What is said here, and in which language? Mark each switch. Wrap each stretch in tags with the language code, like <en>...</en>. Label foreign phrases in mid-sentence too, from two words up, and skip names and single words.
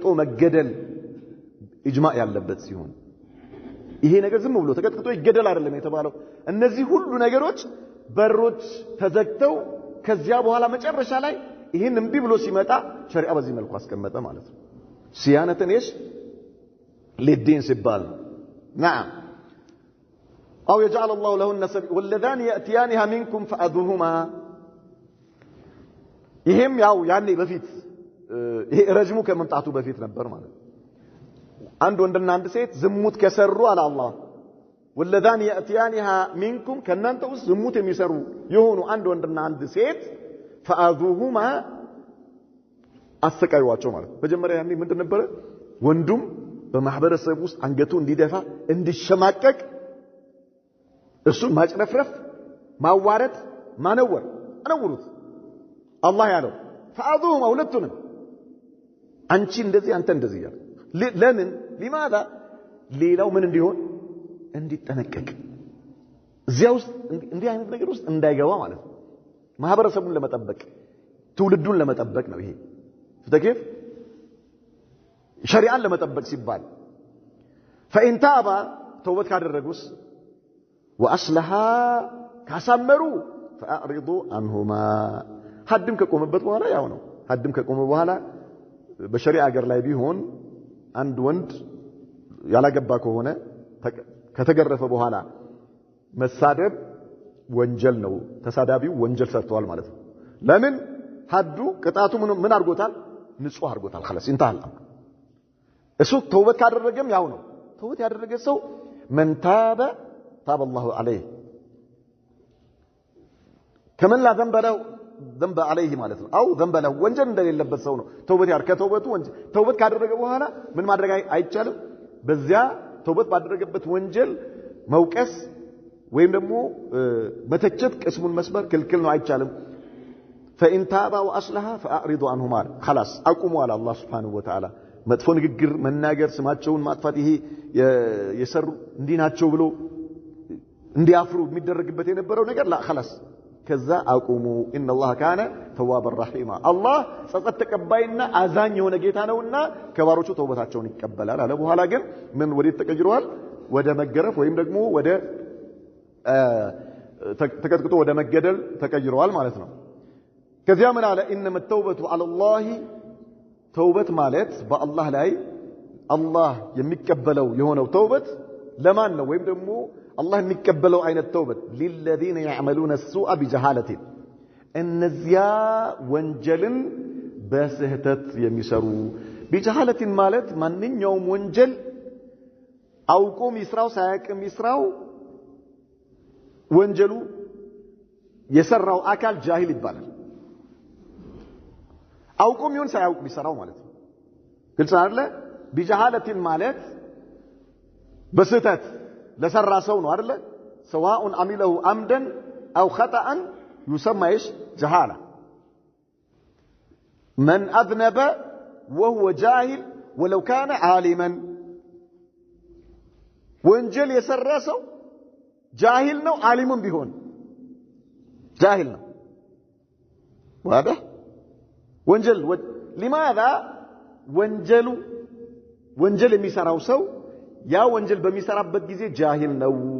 <am>መገደል ኢጅማዕ ያለበት ሲሆን ይሄ ነገር ዝም ብሎ ተቀጥቅጦ ይገደል አይደለም የተባለው እነዚህ ሁሉ ነገሮች በሮች ተዘግተው ከዚያ በኋላ መጨረሻ ላይ ይሄን እንቢ ብሎ ሲመጣ ሸሪዓ በዚህ መልኩ አስቀመጠ ማለት ነው ሲያነተን እሺ</am> <ar>للدين سبال نعم أو يجعل الله لهن سبيل واللذان يأتيانها منكم فأذوهما</ar> <am>ይሄም ያው ያኔ በፊት ይሄ ረጅሙ ከመምጣቱ በፊት ነበር ማለት አንድ ወንድና አንድ ሴት ዝሙት ከሰሩ አለ አላህ</am> <ar>واللذان يأتيانها منكم</ar> <am>ከናንተ ውስጥ ዝሙት የሚሰሩ የሆኑ አንድ ወንድና አንድ ሴት فأذوهما አሰቃዩዋቸው ማለት መጀመሪያ ያኔ ምንድን ነበር ወንዱም በማህበረሰብ ውስጥ አንገቱ እንዲደፋ እንዲሸማቀቅ እሱ ማጭረፍረፍ ማዋረድ ማነወር አነውሩት አላህ ያለው فأذوهما ሁለቱንም አንቺ እንደዚህ አንተ እንደዚህ ያለ ለምን لماذا ሌላው ምን እንዲሆን እንዲጠነቀቅ እዚያ ውስጥ እንዲህ አይነት ነገር ውስጥ እንዳይገባ ማለት ነው ማህበረሰቡን ለመጠበቅ ትውልዱን ለመጠበቅ ነው ይሄ ፍተከፍ ሸሪዓን ለመጠበቅ ሲባል</am> <ar>فإن تاب توبت</ar> <am>ካደረጉስ وأصلحا ካሳመሩ</am> <ar>فأعرضوا عنهما</ar> <am>ሐድም ከቆመበት በኋላ ያው ነው ሐድም ከቆመ በኋላ በሸሪዓ ሀገር ላይ ቢሆን አንድ ወንድ ያላገባ ከሆነ ከተገረፈ በኋላ መሳደብ ወንጀል ነው ተሳዳቢው ወንጀል ሰርቷል ማለት ነው ለምን ሐዱ ቅጣቱ ምን አድርጎታል ንጹህ አድርጎታል</am> <ar>خلاص انتهى</ar> <am>እሱ ተውበት ካደረገም ያው ነው ተውበት ያደረገ ሰው</am> <ar>من تاب تاب الله عليه كمن لا ذنب عليه</ar> <am>ማለት ነው አው</am> <ar>ذنب له</ar> <am>ወንጀል እንደሌለበት ሰው ነው ተውበት ያር ከተውበቱ ወንጀል ተውበት ካደረገ በኋላ ምን ማድረግ አይቻልም በዚያ ተውበት ባደረገበት ወንጀል መውቀስ ወይም ደግሞ መተቸት ቅስሙን መስበር ክልክል ነው አይቻልም</am> <ar>فإن تاب وأصلح فأعرضوا عنهما خلاص أقوموا على الله سبحانه وتعالى</ar> <am>መጥፎ ንግግር መናገር ስማቸውን ማጥፋት ይሄ የሰሩ እንዲናቸው ብሎ እንዲያፍሩ የሚደረግበት የነበረው ነገር</am> <ar>لا خلاص</ar> <am>ከዛ አቁሙ</am> <ar>ان الله كان توابا رحيما الله</ar> <am>ጸጸት ተቀባይና አዛኝ የሆነ ጌታ ነውና ከባሮቹ ተውበታቸውን ይቀበላል አለ በኋላ ግን ምን ወዴት ተቀይሯል ወደ መገረፍ ወይም ደግሞ ወደ ተቀጥቅጦ ወደ መገደል ተቀይሯል ማለት ነው ከዚያ ምን አለ</am> <ar>انما التوبه على الله</ar> <am>ተውበት ማለት በአላህ ላይ አላህ የሚቀበለው የሆነው ተውበት ለማን ነው ወይም ደግሞ አላህ የሚቀበለው አይነት ተውበት</am> <ar>للذين يعملون السوء بجهاله</ar> <am>እነዚያ ወንጀልን በስህተት የሚሰሩ بجهاله ማለት ማንኛውም ወንጀል አውቆም ይስራው ሳያውቅም ይስራው ወንጀሉ የሰራው አካል ጃሂል ይባላል አውቆም ይሁን ሳያውቅ ቢሰራው ማለት ነው ግልጽ አይደለ بجهاله ማለት በስህተት ለሰራ ሰው ነው አይደለ</am> <ar>سواء عمله عمدا او خطأ يسمى ايش جهاله من اذنب وهو جاهل ولو كان عالما</ar> <am>ወንጀል የሰራ ሰው ጃሂል ነው ዓሊምም ቢሆን ጃሂል ነው واضح ወንጀል لماذا ወንጀል የሚሰራው ሰው ያ ወንጀል በሚሰራበት ጊዜ ጃሂል ነው</am>